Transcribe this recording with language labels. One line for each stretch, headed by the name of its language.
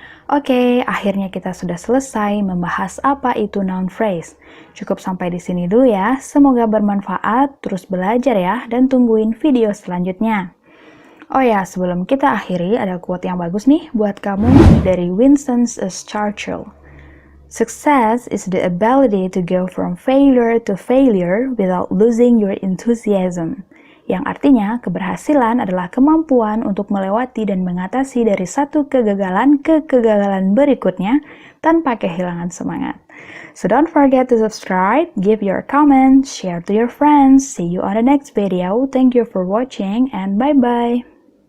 Indonesian: Oke, akhirnya kita sudah selesai membahas apa itu noun phrase. Cukup sampai di sini dulu ya. Semoga bermanfaat, terus belajar ya, dan tungguin video selanjutnya. Oh ya, sebelum kita akhiri, ada quote yang bagus nih buat kamu dari Winston Churchill.
English: Success is the ability to go from failure to failure without losing your enthusiasm.
Indonesian: Yang artinya, keberhasilan adalah kemampuan untuk melewati dan mengatasi dari satu kegagalan ke kegagalan berikutnya tanpa kehilangan semangat.
English: So don't forget to subscribe, give your comment, share to your friends. See you on the next video. Thank you for watching and bye-bye.